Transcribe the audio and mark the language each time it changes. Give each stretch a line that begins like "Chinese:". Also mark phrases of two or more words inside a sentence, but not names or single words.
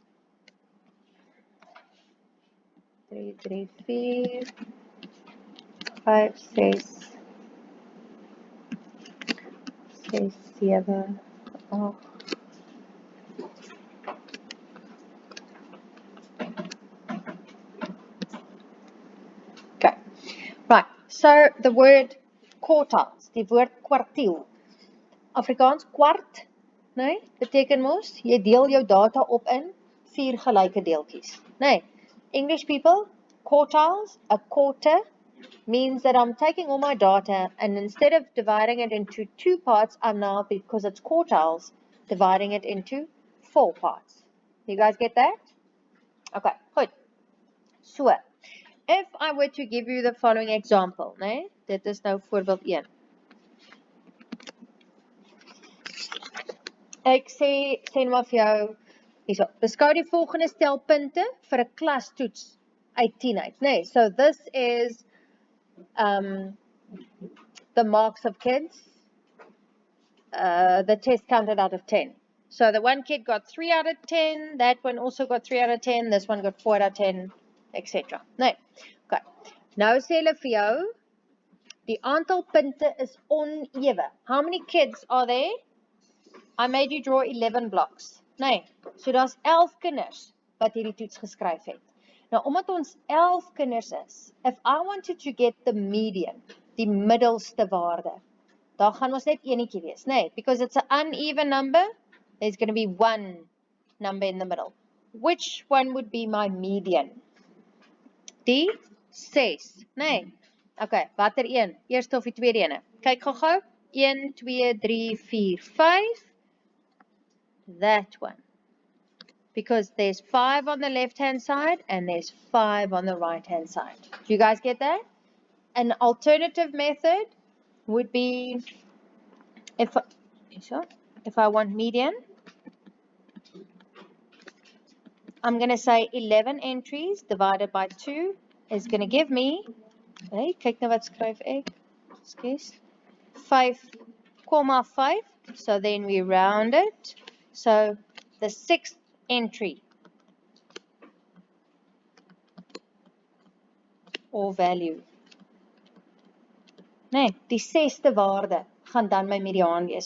English: 3, 3, 4, 5, 6, 6, 7, 8. Okay. Right. So the word quartiles,
Afrikaans: die woord kwartiel. Afrikaans kwart, nee, beteken mos jy deel jou data op in 4 gelyke deeltjies, nee.
English: English people, quartiles, a quarter means that I'm taking all my data and instead of dividing it into 2 parts, I'm now, because it's quartiles, dividing it into 4 parts. You guys get that? Okay, goed. So, if I were to give you the following example,
Afrikaans: nee, dit is nou voorbeeld 1. Ek sê maar vir jou, hierso, beskou die volgende stel punte vir 'n klastoets uit 10 uit, nee.
English: So this is the marks of kids, the test counted out of 10. So the one kid got 3 out of 10, that one also got 3 out of 10, this one got 4 out of 10, etc.
Afrikaans: Nee, okay. Nou sê hulle vir jou, die aantal punte is onewe.
English: How many kids are there? I made you draw 11 blocks.
Afrikaans: Nee, so daar's 11 kinders wat hierdie toets geskryf het. Nou, omdat ons 11 kinders is,
English: if I wanted to get the median,
Afrikaans: die middelste waarde, daar gaan ons net enetjie wees, nee,
English: because it's an uneven number, there's going to be one number in the middle. Which one would be my median?
Afrikaans: Die 6, nee. Okay, watter een? Eerste of die tweede ene? Kyk gou-gou. 1, 2, 3, 4, 5.
English: That one. Because there's 5 on the left-hand side and there's 5 on the right-hand side. Do you guys get that? An alternative method would be, if I want median, I'm going to say 11 entries divided by 2 is going to give me,
Afrikaans: hey, kyk nou wat skryf ek,
English: excuse, 5,5, so then we round it, so the 6th entry or value,
Afrikaans: nee, die 6ste waarde gaan dan my mediaan wees.